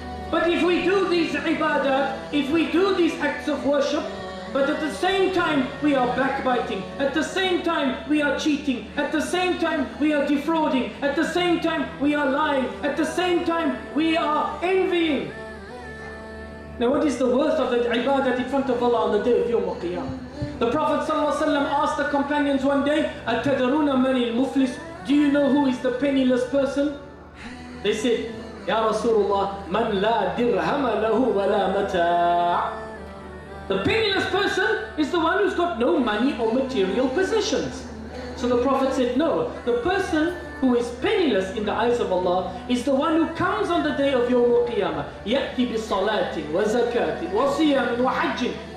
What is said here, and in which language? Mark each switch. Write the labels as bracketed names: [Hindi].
[English] But if we do these ibadat, if we do these acts of worship, but at the same time we are backbiting, at the same time we are cheating, at the same time we are defrauding, at the same time we are lying, at the same time we are envying. Now what is the worth of that ibadat in front of Allah on the day of Yawm al-Qiyamah? The Prophet ﷺ asked the companions one day, [Arabic] أَتَدَرُونَ مَنِ الْمُفْلِسِ? [English] Do you know who is the penniless person? They said, [Arabic] Ya Rasulullah, مَنْ لَا دِرْهَمَ لَهُ وَلَا مَتَاعٍ. [English] The penniless person is the one who's got no money or material possessions. So the Prophet said, no, the person who is penniless in the eyes of Allah is the one who comes on the day of Yawm al-Qiyamah. [Arabic] يَأْتِي بِصَلَاةٍ وَزَكَاةٍ وَصِيَامٍ وَحَجٍّ.